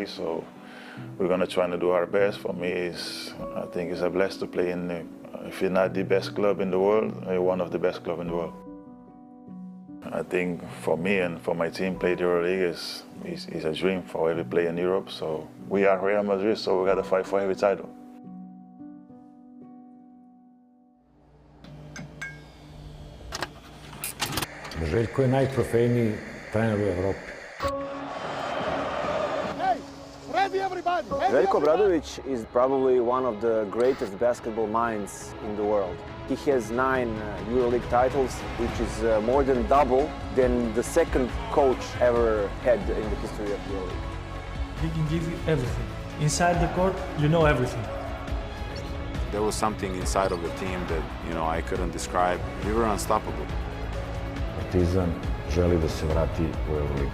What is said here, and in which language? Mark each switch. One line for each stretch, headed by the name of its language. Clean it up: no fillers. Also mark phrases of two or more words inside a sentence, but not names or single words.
English: So we're gonna try to do our best. For me, I think it's a blessing to play in, if you're not the best club in the world, one of the best clubs in the world. I think for me and for my team, play the EuroLeague is a dream for every player in Europe. So we are Real Madrid, so we gotta fight for every title.
Serbian: Željko je najtrofejniji trener u Evropi.
English: Željko Obradović is probably one of the greatest basketball minds in the world. He has 9 EuroLeague titles, which is more than double than the second coach ever had in the history of EuroLeague. He can give you everything. Inside the court, you know everything. There was something inside of the team that, you know, I couldn't describe. We were unstoppable.
Serbian: Partizan želi da se vrati u EuroLeague.